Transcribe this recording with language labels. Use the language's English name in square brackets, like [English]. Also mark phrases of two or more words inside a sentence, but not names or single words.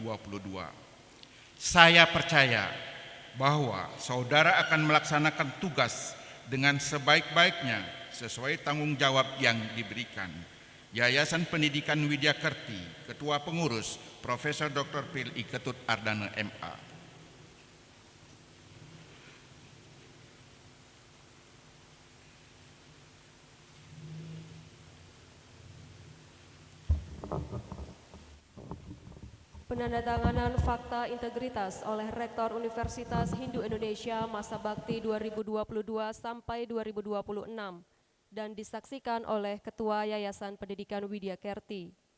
[Indonesian] Saya percaya bahwa saudara akan melaksanakan tugas dengan sebaik-baiknya sesuai tanggung jawab yang diberikan. Yayasan Pendidikan Widya Kerti, Ketua Pengurus Profesor Dr. Pil.I. Ketut Ardana MA. Penandatanganan fakta integritas oleh Rektor Universitas Hindu Indonesia masa bakti 2022 sampai 2026 dan disaksikan oleh Ketua Yayasan Pendidikan Widya Kerti.